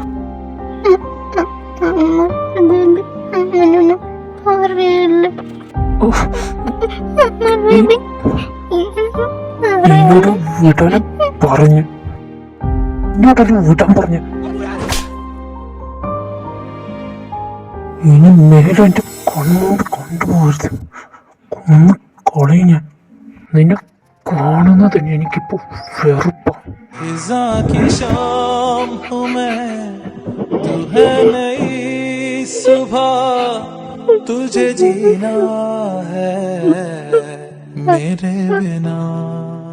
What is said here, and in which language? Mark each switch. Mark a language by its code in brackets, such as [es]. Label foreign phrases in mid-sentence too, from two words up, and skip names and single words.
[ml] എന്നോട് വിടാൻ പറഞ്ഞു. ഇങ്ങോട്ടൊരു വിടാൻ പറഞ്ഞു. ഇനി മേലും എൻ്റെ കണ്ണോട് കൊണ്ടുപോകരുത്. കൊന്ന് കളയും ഞാൻ. നിന്നെ കാണുന്നത് തന്നെ എനിക്കിപ്പോൾ വെറുപ്പാണ്. [hi] खिज़ा की शाम हूँ मैं, तू है नई सुबह, तुझे जीना है मेरे बिना.